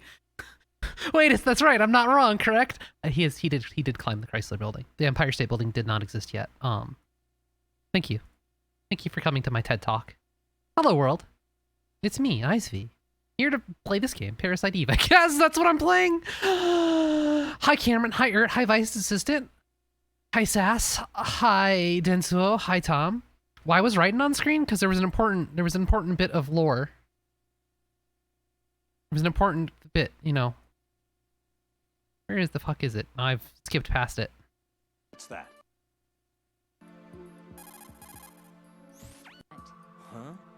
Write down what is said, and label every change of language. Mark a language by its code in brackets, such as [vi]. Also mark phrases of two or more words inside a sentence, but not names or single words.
[en] Wait, that's right. I'm not wrong, correct? He did climb the Chrysler Building. The Empire State Building did not exist yet. Thank you. Thank you for coming to my TED Talk. Hello, world. It's me, Icevy. Here to play this game, Parasite Eve. I guess that's what I'm playing. Hi, Cameron. Hi, Ert. Hi, Vice Assistant. Hi, Sass. Hi, Densuo. Hi, Tom. Why was Raiden on screen? Because there was an important bit of lore. There was an important bit, you know. Where is the fuck is it? I've skipped past it. What's that? Huh?